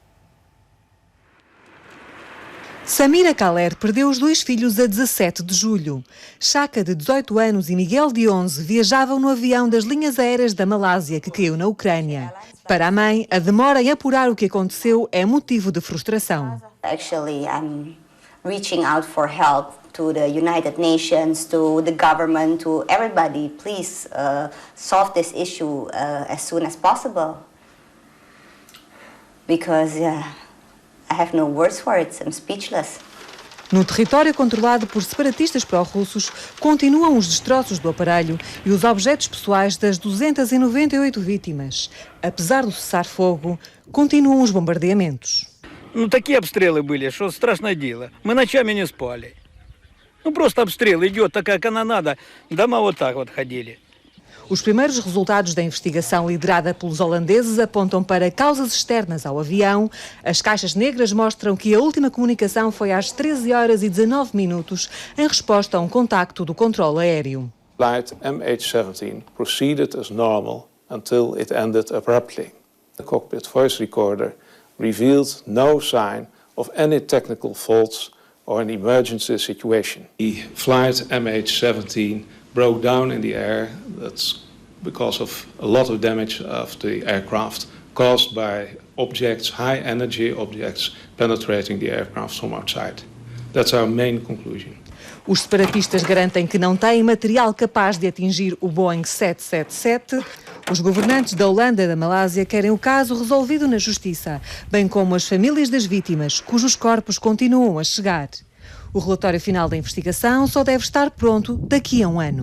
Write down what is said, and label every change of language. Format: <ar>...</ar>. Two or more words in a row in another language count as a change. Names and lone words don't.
<pt>Samira Kaler perdeu os 2 filhos a 17 de julho. Chaka, de 18 anos, e Miguel, de 11, viajavam no avião das linhas aéreas da Malásia, que caiu na Ucrânia. Para a mãe, a demora em apurar o que aconteceu é motivo de frustração.</pt> <en>Actually, I'm reaching out for help to the United Nations, to the government, to everybody. Please solve this issue as soon as possible. Because I have no words for it. I'm speechless.</en> <pt>No território controlado por separatistas pró-russos, continuam os destroços do aparelho e os objetos pessoais das 298 vítimas. Apesar do cessar-fogo, continuam os bombardeamentos.</pt> <ru>Такие обстрелы были, что страшное дело. Мы ночами не спали. Просто обстрел идет, такая канонада. Дома вот так вот ходили.</ru> <pt>Os primeiros resultados da investigação liderada pelos holandeses apontam para causas externas ao avião. As caixas negras mostram que a última comunicação foi às 13h19 em resposta a um contacto do controle aéreo.</pt> <en>Flight MH17 proceeded as normal until it ended abruptly. The cockpit voice recorder revealed no sign of any technical faults or an emergency situation. The flight MH17 broke down in the air. That's because of a lot of damage of the aircraft caused by objects, high energy objects, penetrating the aircraft from outside. That's our main conclusion.</en> <pt>Os separatistas garantem que não têm material capaz de atingir o Boeing 777. Os governantes da Holanda e da Malásia querem o caso resolvido na justiça, bem como as famílias das vítimas, cujos corpos continuam a chegar. O relatório final da investigação só deve estar pronto daqui a um ano.</pt>